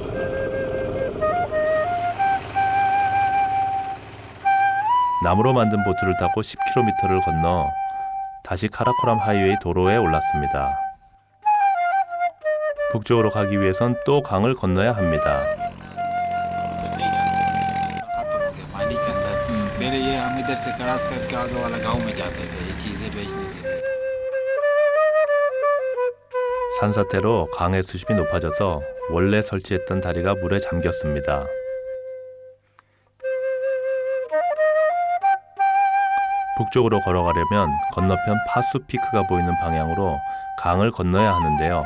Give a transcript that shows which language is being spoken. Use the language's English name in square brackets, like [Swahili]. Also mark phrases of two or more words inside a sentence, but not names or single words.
[Korean] 나무로 만든 보트를 타고 10km를 건너 다시 카라코람 하이웨이 도로에 올랐습니다. 북쪽으로 가기 위해선 또 강을 건너야 합니다. [Hindi] पानी के अंदर पहले ये हम इधर से क्रॉस करके आगे वाला गांव में जाते थे ये चीजें बेचने के लिए। [Korean] 산사태로 강의 수심이 높아져서 원래 설치했던 다리가 물에 잠겼습니다. 북쪽으로 걸어가려면 건너편 파수 피크가 보이는 방향으로 강을 건너야 하는데요.